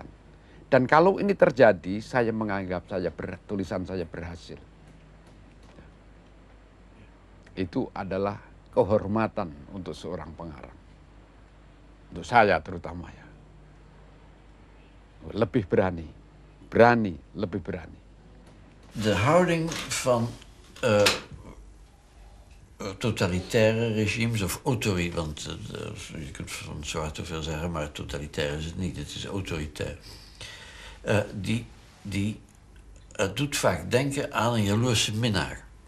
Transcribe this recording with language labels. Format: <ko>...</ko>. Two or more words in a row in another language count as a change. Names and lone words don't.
<id>Dan kalau ini terjadi, saya menganggap tulisan saya berhasil. Itu adalah kehormatan untuk seorang pengarang. Untuk saya terutama ya. Lebih berani, lebih berani.</id> <nl>De houding van totalitaire regimes of want je kunt van zwart veel zeggen, maar totalitair is het niet, het is autoritair. Die doet vaak denken aan een jaloerse minnaar.</nl>